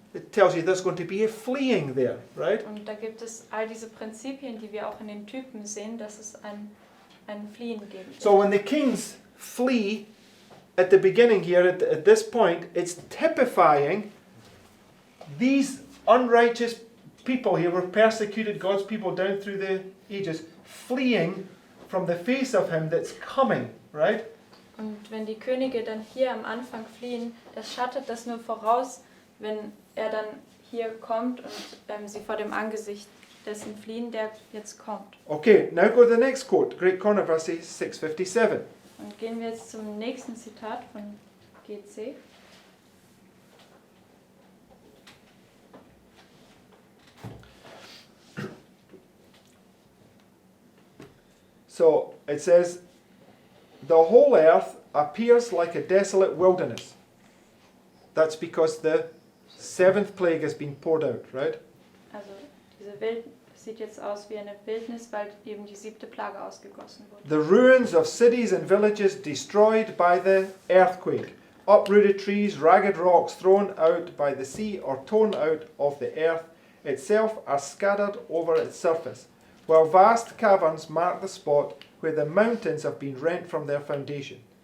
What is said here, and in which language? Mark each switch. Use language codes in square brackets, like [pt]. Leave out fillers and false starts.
[en] It tells you there's going to be a fleeing there, right? [de] Und da gibt es all diese Prinzipien, die wir auch in den Typen sehen, dass es ein Fliehen geben wird. [en] So when the kings flee at the beginning here, at this point, it's typifying these unrighteous people here were persecuted, God's people down through the ages, fleeing from the face of him that's coming, right? [de] Und wenn die Könige dann hier am Anfang fliehen, das schattet das nur voraus, wenn er dann hier kommt und sie vor dem Angesicht dessen fliehen, der jetzt kommt. [en] Okay, now go to the next quote, Great Controversy 657. [de] Und gehen wir jetzt zum nächsten Zitat von GC. [en] So it says, the whole earth appears like a desolate wilderness. That's because the 7th plague has been poured out, right? [de] Also diese Welt sieht jetzt aus wie eine Wildnis, weil eben die 7. Plage ausgegossen wurde. [en] The ruins of cities and villages destroyed by the earthquake. Uprooted trees, ragged rocks thrown out by the sea or torn out of the earth itself are scattered over its surface, while vast caverns mark the spot where the mountains have been rent from their foundation.